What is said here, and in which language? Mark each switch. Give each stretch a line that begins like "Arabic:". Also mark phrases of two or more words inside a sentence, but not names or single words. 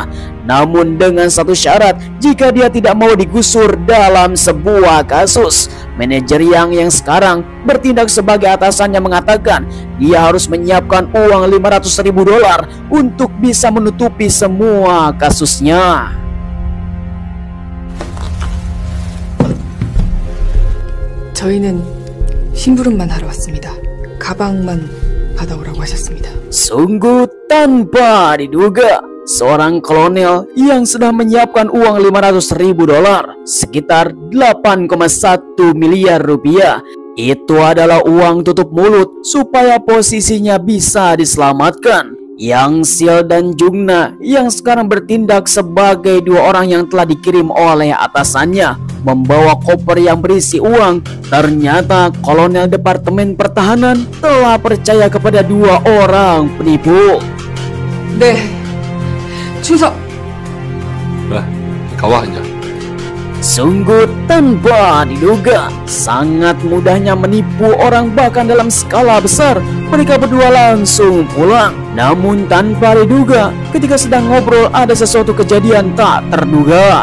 Indonesian: Namun dengan satu syarat, jika dia tidak mau digusur dalam sebuah kasus. Manajer yang sekarang bertindak sebagai atasannya mengatakan dia harus menyiapkan uang $500.000 untuk bisa menutupi semua kasusnya.
Korean: 저희는 심부름만 하러 왔습니다. 가방만 받아오라고 하셨습니다.
Indonesian: Sungguh tanpa diduga, seorang kolonel yang sudah menyiapkan uang $500.000 sekitar 8,1 miliar rupiah. Itu adalah uang tutup mulut supaya posisinya bisa diselamatkan. Yang Sil dan Jungna yang sekarang bertindak sebagai 2 orang yang telah dikirim oleh atasannya membawa koper yang berisi uang. Ternyata kolonel Departemen Pertahanan telah percaya kepada 2 orang penipu.
Korean: 네, 충성! 가와 이제.
Indonesian: Sungguh tanpa diduga, sangat mudahnya menipu orang bahkan dalam skala besar. Mereka berdua langsung pulang. Namun tanpa diduga, ketika sedang ngobrol ada sesuatu kejadian tak terduga.